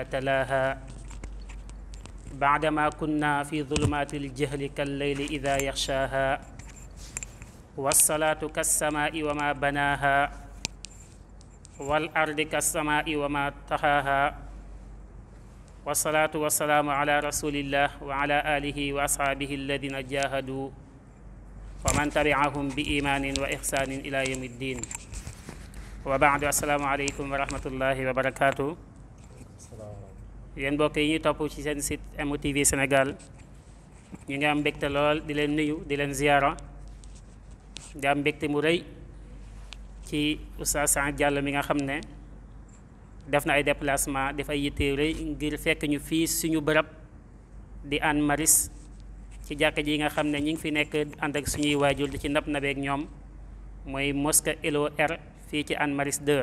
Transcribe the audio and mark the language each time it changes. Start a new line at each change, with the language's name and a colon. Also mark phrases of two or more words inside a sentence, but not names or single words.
Arabic: تلاها بعدما كنا في ظلمات الجهل كالليل إذا يغشاها والصلاة كالسماء وما بناها والأرض كالسماء وما طحاها والصلاة والسلام على رسول الله وعلى آله وأصحابه الذين جاهدوا ومن تبعهم بإيمان وإحسان إلى يوم الدين وبعد السلام عليكم ورحمة الله وبركاته.
Wolof: yéen mbokk yi ñuy topp ci seen site MOTV Sénégal ñu ngi am mbégte lool di leen nuyu di leen ziyaara di am mbégte mu rëy ci Oustaz Saïd Diallo mi nga xam ne def na ay déplacement def ay yitte rëy ngir fekk ñu fii suñu bërëb di Hann Maristes ci jàkka ji nga xam ne ñi ngi fi nekk ànd ak suñuy waajur di ci nab nabeek ñoom mooy mosquée LOR fii ci Hann Maristes 2.